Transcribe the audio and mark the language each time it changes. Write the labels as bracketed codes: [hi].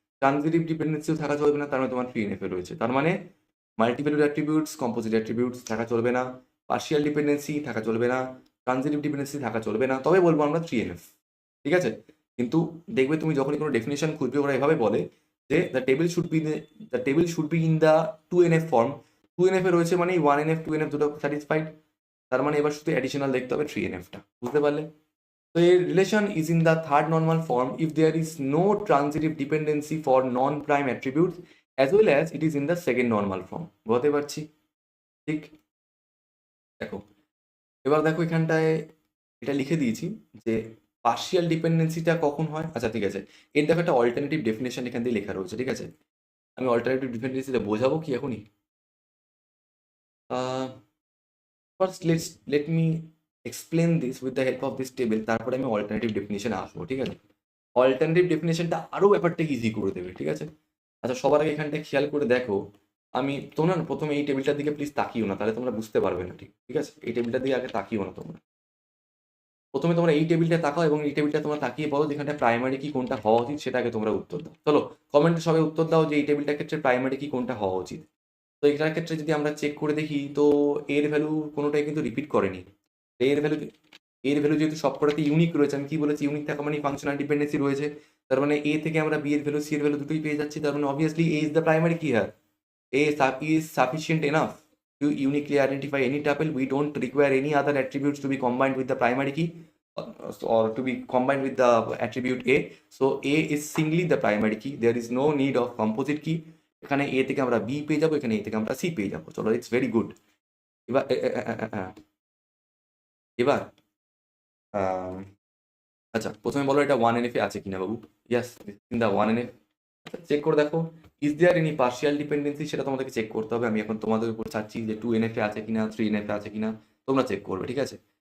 [bn] Transitive ডিপেন্ডেন্সিও থাকা চলবে না, তার মানে তোমার 3NF এ রয়েছে। তার মানে মাল্টিভ্যালুড অ্যাট্রিবিউটস, কম্পোজিট অ্যাট্রিবিউটস থাকা চলবে না, পার্শিয়াল ডিপেন্ডেন্সি থাকা চলবে না, ট্রানজিটিভ ডিপেন্ডেন্সি থাকা চলবে না, তবে বলবো আমরা 3NF, ঠিক আছে? কিন্তু দেখবে তুমি যখনই কোনো ডেফিনেশন খুঁজবে ওরা এভাবে বলে যে [en] The table should be in the 2NF form. [bn] 2NF এ রয়েছে মানে 1NF 2NF দুটো স্যাটিসফাইড, তার মানে এবার শুধু অ্যাডিশনাল দেখতে হবে 3NF-টা, বুঝতে পারলে? [en] So a relation is in the third normal form if there is no transitive dependency for non-prime attributes as well as it is in the second normal form. [bn] বুঝতে পারছি? ঠিক? দেখো, এবার দেখো এখানটায় এটা লিখে দিয়েছি যে পার্শিয়াল ডিপেন্ডেন্সিটা কখন হয়। আচ্ছা ঠিক আছে, এর দেখো একটা অল্টারনেটিভ ডেফিনেশন এখান দিয়ে লেখা রয়েছে, ঠিক আছে? আমি অল্টারনেটিভ ডিপেন্ডেন্সিটা বোঝাবো কি এখনই? [en] first let me explain this with the help of this table, [bn] তারপরে আমি অল্টারনেটিভ ডেফিনেশনে আসবো, ঠিক আছে? অল্টারনেটিভ ডেফিনেশনটা আরও ব্যাপারটাকে ইজি করে দেবে, ঠিক আছে? আচ্ছা, সবার আগে এখানটায় খেয়াল করে দেখো, আমি তোমরা না প্রথমে এই টেবিলটার দিকে প্লিজ তাকিও না, তাহলে তোমরা বুঝতে পারবে না, ঠিক ঠিক আছে? এই টেবিলটার দিকে আগে তাকিও না তোমরা। প্রথমে তোমরা এই টেবিলটা তাকাও এবং এই টেবিলটা তোমরা তাকিয়ে বলো যেখানটা প্রাইমারি কি কোনটা হওয়া উচিত, সেটা আগে তোমরা উত্তর দাও। চলো কমেন্টে সবাই উত্তর দাও যে এই টেবিলটার ক্ষেত্রে প্রাইমারি কি কোনটা হওয়া উচিত। তো এটার ক্ষেত্রে যদি আমরা চেক করে দেখি, তো এর ভ্যালু কোনোটাই কিন্তু রিপিট করেনি। এর ভ্যালু এর ভ্যালু যেহেতু সবকটাতে ইউনিক রয়েছে, আমি কি বলেছি, ইউনিক থাকা মানে ফাংশনাল ডিপেন্ডেন্সি রয়েছে, তার মানে এ থেকে আমরা বি এর ভ্যালু, সি এর ভ্যালু দুটোই পেয়ে যাচ্ছি, তার মানে [en] Obviously A is the primary key here. A is sufficient enough to uniquely identify any tuple. We don't require any other attributes to be combined with the primary key or to be combined with the attribute A. So A is singly the primary key. There is no need of composite key. [bn] এখানে A থেকে আমরা B পেয়ে যাবো, এখানে A থেকে আমরা C পেয়ে যাবো। চলো, [en] It's very good. [bn] এবার এবার আচ্ছা, প্রথমে বলো এটা 1NF এ আছে কিনা বাবু। [en] Yes, in the 1NF। [bn] চেক করে দেখো, [en] is there any partial dependency, [bn] সেটা তোমাদেরকে চেক করতে হবে। আমি এখন তোমাদের উপর ছাড়ছি যে 2NF এ আছে কিনা, 3NF এ আছে কিনা, তোমরা চেক করবে, ঠিক আছে?